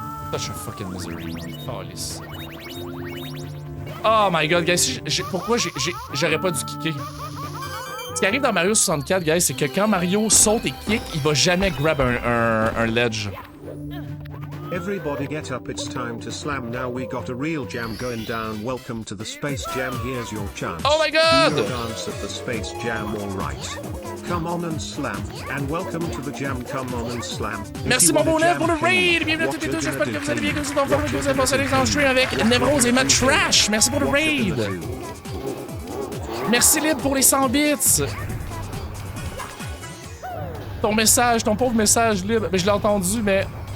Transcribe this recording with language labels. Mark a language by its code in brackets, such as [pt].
[en] Such a fucking misery. Calice. Oh my god, guys, [fr] pourquoi j'aurais pas dû kicker? Ce qui arrive dans Mario 64, guys, c'est que quand Mario saute et kick, il va jamais grab un ledge. [en] Everybody get up, it's time to slam now. We got a real jam going down. Welcome to the Space Jam. Here's your chance. Oh my god! Do your dance at the Space Jam, alright. Come on and slam. And welcome to the jam. Come on and slam. [fr] Merci mon bonnet pour le raid! Bienvenue à toutes et tous, j'espère que vous allez bien, que vous êtes en forme, que vous avez passé l'excellent stream avec Nevrose et Matt Trash. Merci pour le raid! Merci Lib pour les 100 bits! Ton message, ton pauvre message, Lib, je l'ai entendu, mais...